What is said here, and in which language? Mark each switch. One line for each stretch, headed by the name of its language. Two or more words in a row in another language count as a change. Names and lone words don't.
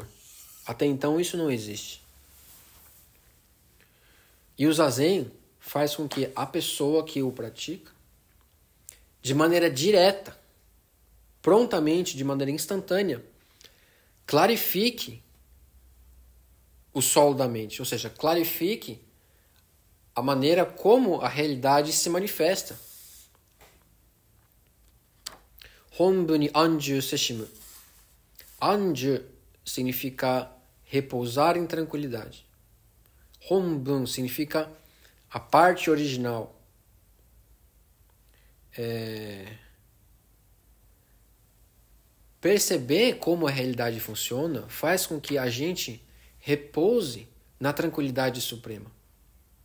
Portuguese: Até então isso não existe. E o zazen faz com que a pessoa que o pratica, de maneira direta, prontamente, de maneira instantânea, clarifique o solo da mente, ou seja, clarifique a maneira como a realidade se manifesta.
Japanese: 本分に安住せしむ.
Portuguese: Anju significa repousar em tranquilidade. Honbun significa a parte original. Perceber como a realidade funciona faz com que a gente repouse na tranquilidade suprema.